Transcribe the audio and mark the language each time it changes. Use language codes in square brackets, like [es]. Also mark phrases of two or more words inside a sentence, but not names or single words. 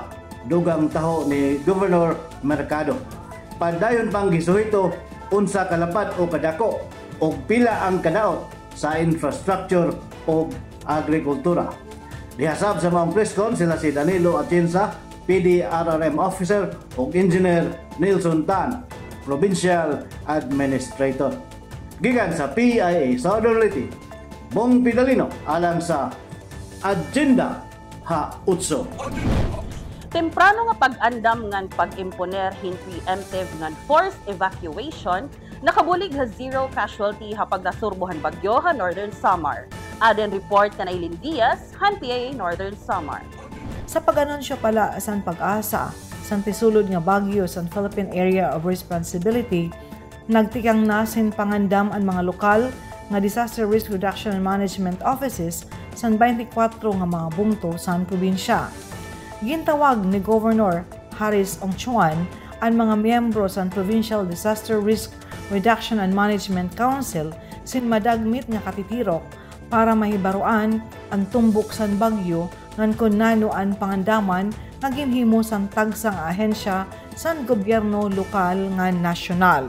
[ceb] Dugang taho ni Governor Mercado. Padayon pang gisuhito unsa kalapad o kadako o pila ang kadaot sa infrastructure o agrikultura. Dihasab sa mga presscon sila si Danilo Atienza, [en] PDRRM Officer [ceb] o Engineer Nilson Tan, [en] Provincial Administrator. [ceb] Gikan sa PIA Southern Leyte, Bong Pidalino alang sa Agenda Ha-Utso. [war] Temprano nga pag-andam ngan pag-imponer hin preemptive ngan [en] forced evacuation, [war] nakabulig ha zero casualty ha pagnasurbohan bagyo ha Northern Samar. Aden report kanay Eileen Diaz, han PIA Northern Samar. Sa pag-anunsyo pala san pag-asa, san pisulod nga bagyo san Philippine Area of Responsibility, nagtikang nasin pangandam ang mga lokal nga Disaster Risk Reduction and Management Offices san 24 nga mga bungto san probinsya. Gintawag ni Governor Harris Ongchuan ang mga miyembro sa Provincial Disaster Risk Reduction and Management Council sin madagmit nga katitirok para mahibaruan ang tumbok san bagyo ngan kun nano ang pangandaman nga ginhimo sang tagsang ahensya san gobyerno lokal nga nasyonal.